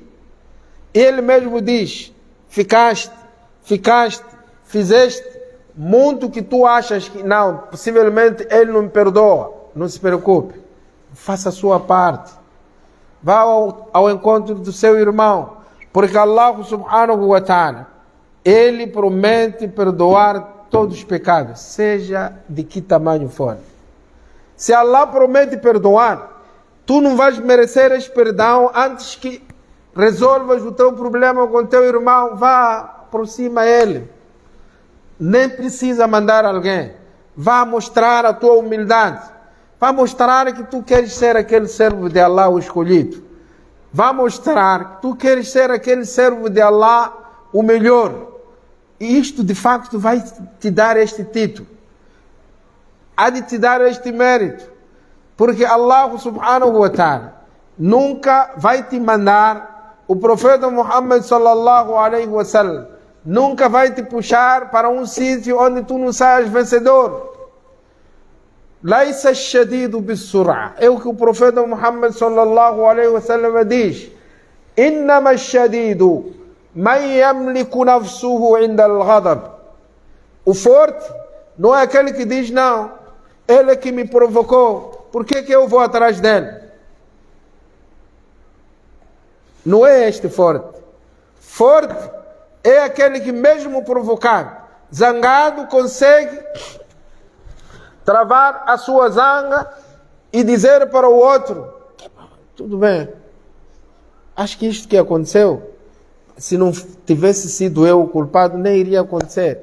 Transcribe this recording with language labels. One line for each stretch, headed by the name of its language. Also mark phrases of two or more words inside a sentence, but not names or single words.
Portuguese: Ele mesmo diz: fizeste, muito que tu achas que não, possivelmente Ele não me perdoa. Não se preocupe. Faça a sua parte. Vá ao encontro do seu irmão. Porque Allah
Arabic: سبحانه وتعالى,
Portuguese: Ele promete perdoar todos os pecados, seja de que tamanho for. Se Allah promete perdoar, tu não vais merecer esse perdão antes que resolvas o teu problema com o teu irmão. Vá, aproxima ele. Nem precisa mandar alguém. Vá mostrar a tua humildade. Vá mostrar que tu queres ser aquele
Arabic: servo de Allah,
Portuguese: o escolhido. Vá mostrar que tu queres ser aquele servo de Allah, o melhor. E isto de facto vai te dar este título. Há de te dar este mérito. Porque Allah
Arabic: سبحانه وتعالى
Portuguese: nunca vai te mandar, o profeta Muhammad
Arabic: صلى الله عليه وسلم
Portuguese: nunca vai te puxar para um sítio onde tu não saias vencedor.
Arabic: ليس الشديد بالصرعة.
Portuguese: É o que o profeta Muhammad
Arabic: صلى الله عليه وسلم
Portuguese: diz.
Arabic: إنما الشديد من يملك نفسه عند الغضب.
Portuguese: O forte não é aquele que diz: não, ele é que me provocou, por que eu vou atrás dele? Não é este forte. Forte é aquele que mesmo provocado, zangado, consegue travar a sua zanga e dizer para o outro: tudo bem, acho que isto que aconteceu, se não tivesse sido eu o culpado, nem iria acontecer.